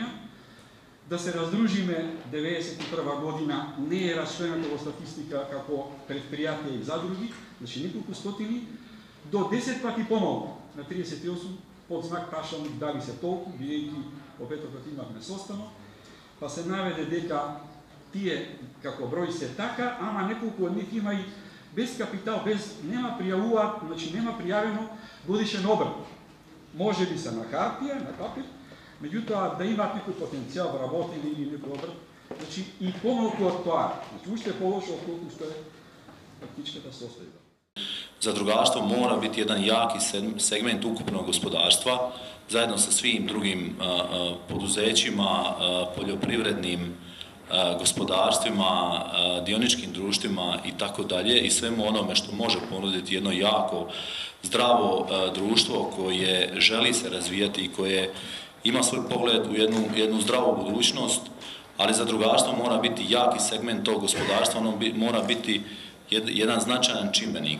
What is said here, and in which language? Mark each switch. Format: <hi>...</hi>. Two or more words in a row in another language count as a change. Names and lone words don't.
<mk>Да се раздружиме 1991 година не е расчленато во статистика како предпријатија и задруги, значи неколку стотини, до 10 пати помалку, на 38 под знак прашалник дали се толку, бидејќи во Петроград имавме состано, па се наведе дека тие како број се така, ама неколку од нив има и без капитал, нема пријавуваат, значи нема пријавено годишен обрт. Може би се на хартија, на папир, меѓутоа да имаат некој потенцијал да работи или некој обрт, значи и помалку од тоа, значи уште полошо отколку што е фактичката состојба.</mk> <hr>Zadrugarstvo mora biti jedan jaki segment ukupnog gospodarstva, zajedno sa svim drugim poduzećima, poljoprivrednim gospodarstvima, dioničkim društvima i tako dalje, i svemu onome što može ponuditi jedno jako zdravo društvo koje želi se razvijati i koje ima svoj pogled u jednu zdravu budućnost, ali zadrugarstvo mora biti jaki segment tog gospodarstva, ono mora biti jedan značajan čimbenik.</hr>